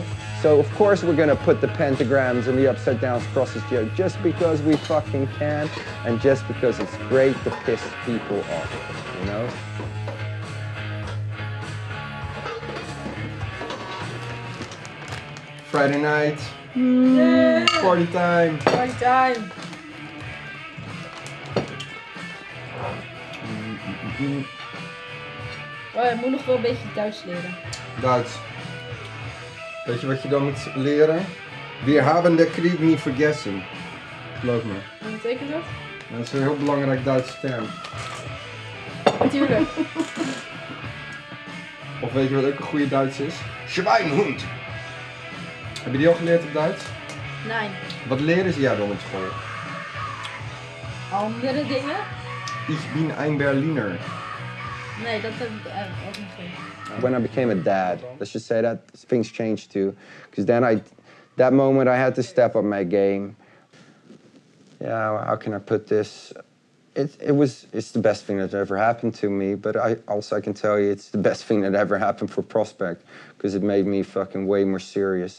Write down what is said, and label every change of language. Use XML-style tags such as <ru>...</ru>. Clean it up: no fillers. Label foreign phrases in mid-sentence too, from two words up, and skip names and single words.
<en>So of course we're gonna put the pentagrams and the upside down crosses here just because we fucking can and just because it's great to piss people off, you know? Friday night, party time. Party time.</en> <nl>Oh, je moet nog wel een beetje Duits leren. Duits. Weet je wat je dan moet leren?</nl> <de>Wir haben den Krieg nie vergessen.</de> <nl>Geloof me. Wat betekent dat? Dat is een heel belangrijk Duitse term. Natuurlijk. Of weet je wat ook een goede Duits is? Schweinhund. Heb je die al geleerd op Duits? Nee. Wat leren ze jou dan op school? Andere dingen?</nl> <de>Ich bin ein Berliner.</de> <nl>Nee, dat heb ik ook niet gezien.</nl> <en>When I became a dad, let's just say that things changed too. Because then that moment I had to step up my game. Yeah, how can I put this? It's the best thing that ever happened to me, but I can tell you it's the best thing that ever happened for Prospect, because it made me fucking way more serious.</en>